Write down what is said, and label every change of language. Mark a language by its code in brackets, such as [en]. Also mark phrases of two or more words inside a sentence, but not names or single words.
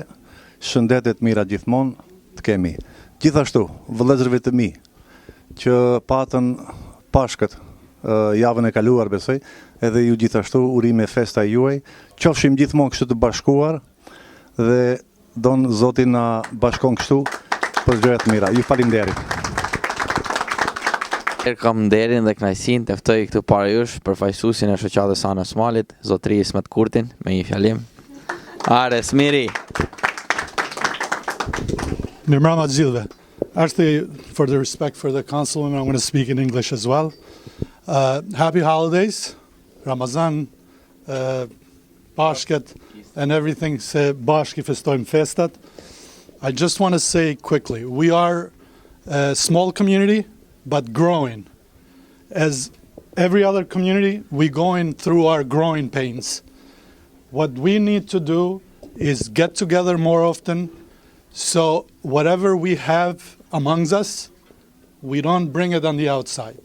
[sq] Shëndetet mira gjithmonë të kemi. Gjithashtu, vëllezërve të mi, që patën Pashkët javën e kaluar besoj, edhe ju gjithashtu urime festa juaj, qofshim gjithmonë kështu të bashkuar dhe don Zoti na bashkon kështu për gjëra të mira. Ju faleminderit. Kam nderin dhe kënaqësinë të ftoj këtu para jush përfaqësuesin e shoqatës Ana Smalit, zotëri Ismet Kurtin, me një fjalim. Are Smiri. Mirëmbrëma të gjithëve. [en] Actually, for the respect for the councilwoman, I'm going to speak in English as well. Happy holidays, Ramazan, Pashket, and everything [sq] se bashki festojmë festat. [en] I just want to say quickly, we are a small community, but growing. As every other community, we're going through our growing pains. What we need to do is get together more often, so whatever we have amongst us, we don't bring it on the outside.